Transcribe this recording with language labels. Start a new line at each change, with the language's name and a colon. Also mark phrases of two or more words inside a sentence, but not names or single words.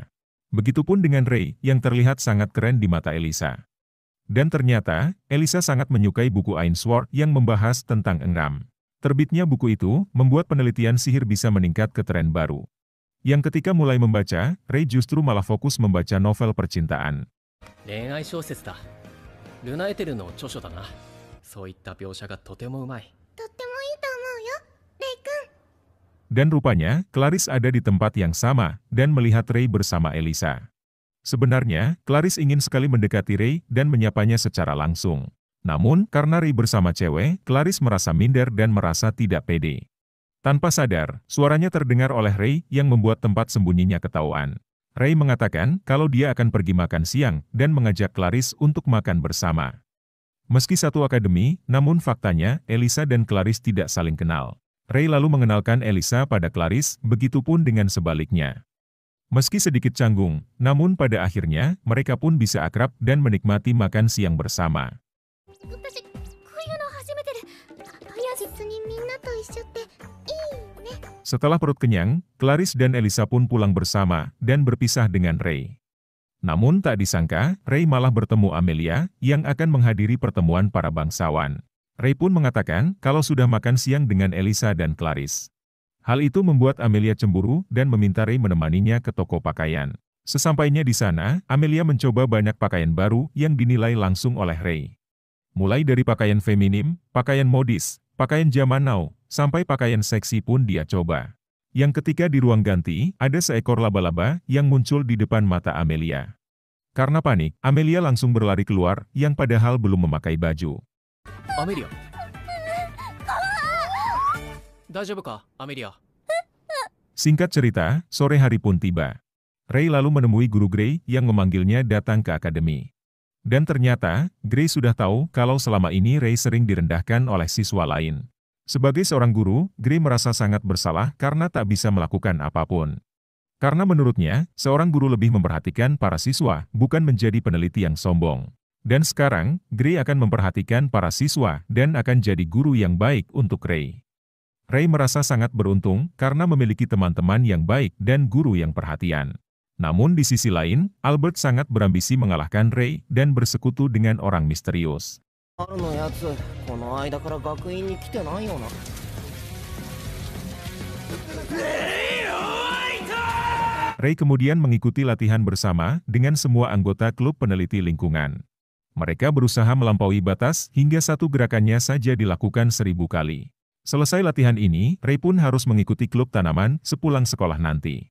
Indonesian: Begitupun dengan Rey yang terlihat sangat keren di mata Elisa. Dan ternyata, Elisa sangat menyukai buku Ainsworth yang membahas tentang engram. Terbitnya buku itu membuat penelitian sihir bisa meningkat ke tren baru. Yang ketika mulai membaca, Rey justru malah fokus membaca novel percintaan.
Japanese: 恋愛小説だ。ルナエテルの著書だな。そういった描写がとてもうまい。とってもいいと思うよ、レイ君。
Indonesian: Dan rupanya, Clarice ada di tempat yang sama dan melihat Rey bersama Elisa. Sebenarnya, Clarice ingin sekali mendekati Rey dan menyapanya secara langsung. Namun, karena Rey bersama cewek, Clarice merasa minder dan merasa tidak pede. Tanpa sadar, suaranya terdengar oleh Rey yang membuat tempat sembunyinya ketahuan. Rey mengatakan kalau dia akan pergi makan siang dan mengajak Clarice untuk makan bersama. Meski satu akademi, namun faktanya Elisa dan Clarice tidak saling kenal. Rey lalu mengenalkan Elisa pada Clarice, begitupun dengan sebaliknya. Meski sedikit canggung, namun pada akhirnya mereka pun bisa akrab dan menikmati makan siang bersama.
Japanese: 私、こういうの初めてで、実にみんなと一緒っていいね。
Indonesian: Setelah perut kenyang, Clarice dan Elisa pun pulang bersama dan berpisah dengan Rey. Namun tak disangka, Rey malah bertemu Amelia yang akan menghadiri pertemuan para bangsawan. Rey pun mengatakan kalau sudah makan siang dengan Elisa dan Clarice. Hal itu membuat Amelia cemburu dan meminta Rey menemaninya ke toko pakaian. Sesampainya di sana, Amelia mencoba banyak pakaian baru yang dinilai langsung oleh Rey. Mulai dari pakaian feminim, pakaian modis, pakaian zaman now, sampai pakaian seksi pun dia coba. Yang ketika di ruang ganti, ada seekor laba-laba yang muncul di depan mata Amelia. Karena panik, Amelia langsung berlari keluar yang padahal belum memakai baju.
Japanese: アメリア。大丈夫か、アメリア。
Indonesian: Singkat cerita, sore hari pun tiba. Rey lalu menemui guru Grey yang memanggilnya datang ke akademi. Dan ternyata, Grey sudah tahu kalau selama ini Rey sering direndahkan oleh siswa lain. Sebagai seorang guru, Grey merasa sangat bersalah karena tak bisa melakukan apapun. Karena menurutnya, seorang guru lebih memperhatikan para siswa, bukan menjadi peneliti yang sombong. Dan sekarang, Grey akan memperhatikan para siswa dan akan jadi guru yang baik untuk Rey. Rey merasa sangat beruntung karena memiliki teman-teman yang baik dan guru yang perhatian. Namun di sisi lain, Albert sangat berambisi mengalahkan Rey dan bersekutu dengan orang misterius.
Japanese: 春のやつ、この間から学院に来てないよな。
Indonesian: Rey kemudian mengikuti latihan bersama dengan semua anggota klub peneliti lingkungan. Mereka berusaha melampaui batas hingga satu gerakannya saja dilakukan 1000 kali. Selesai latihan ini, Ray pun harus mengikuti klub tanaman sepulang sekolah nanti.